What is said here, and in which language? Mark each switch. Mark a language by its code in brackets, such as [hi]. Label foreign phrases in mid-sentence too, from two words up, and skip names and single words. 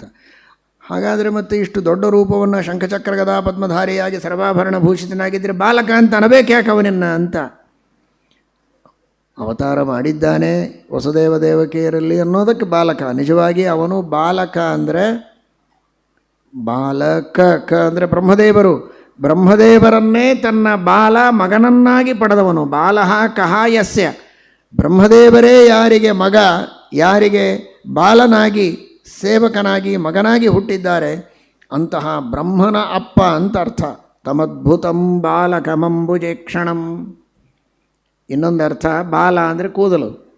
[kn] ಹಾಗಾದರೆ ಮತ್ತೆ ಇಷ್ಟು ದೊಡ್ಡ ರೂಪವನ್ನು ಶಂಖಚಕ್ರ ಗದಾ ಪದ್ಮಧಾರಿಯಾಗಿ ಸರ್ವಾಭರಣ ಭೂಷಿತನಾಗಿದ್ದರೆ ಬಾಲಕ ಅಂತ ಅನಬೇಕ್ಯಾಕೆ ಅವನನ್ನ ಅಂತ ಅವತಾರ ಮಾಡಿದ್ದಾನೆ ವಸುದೇವ ದೇವಕಿಯರಲ್ಲಿ ಅನ್ನೋದಕ್ಕೆ ಬಾಲಕ. ನಿಜವಾಗಿ ಅವನು ಬಾಲಕ ಅಂದರೆ ಬಾಲಕ ಅಂದರೆ ಬ್ರಹ್ಮದೇವರು, ಬ್ರಹ್ಮದೇವರನ್ನೇ ತನ್ನ ಬಾಲ ಮಗನನ್ನಾಗಿ ಪಡೆದವನು. [sa] ಬಾಲಃ ಕಹ ಯಸ್ಯ, [kn] ಬ್ರಹ್ಮದೇವರೇ ಯಾರಿಗೆ ಮಗ, ಯಾರಿಗೆ ಬಾಲನಾಗಿ ಸೇವಕನಾಗಿ ಮಗನಾಗಿ ಹುಟ್ಟಿದ್ದಾರೆ ಅಂತಹ ಬ್ರಹ್ಮನ ಅಪ್ಪ ಅಂತ ಅರ್ಥ. [sa] ತಮದ್ಭುತಂ ಬಾಲಕಮಂಬುಜೇಕ್ಷಣಂ. [kn] ಇನ್ನೊಂದು ಅರ್ಥ ಬಾಲ ಅಂದರೆ ಕೂದಲು.